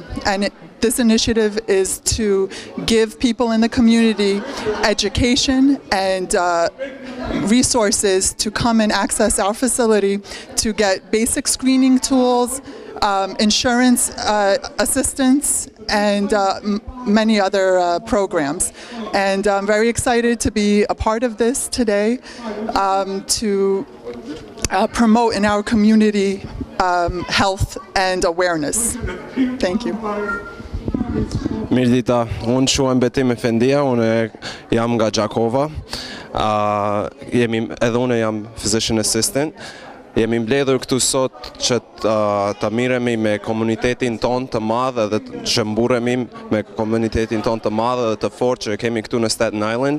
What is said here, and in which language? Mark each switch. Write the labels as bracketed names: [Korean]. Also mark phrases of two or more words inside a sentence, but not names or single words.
[English] And this initiative is to give people in the community education and resources to come and access our facility to get basic screening tools, insurance assistance, and many other programs. And I'm very excited to be a part of this today to promote in our community health and awareness. Thank you. [Albanian] Mirdita, unë shuhem Betim Efendia, unë jam nga Gjakova, edhe unë jam [English] physician assistant. [Albanian] Jemi mbledhur këtu sot që të miremi me komunitetin ton të madh dhe që mburremi me komunitetin ton të madh dhe të fortë që kemi këtu në Staten Island.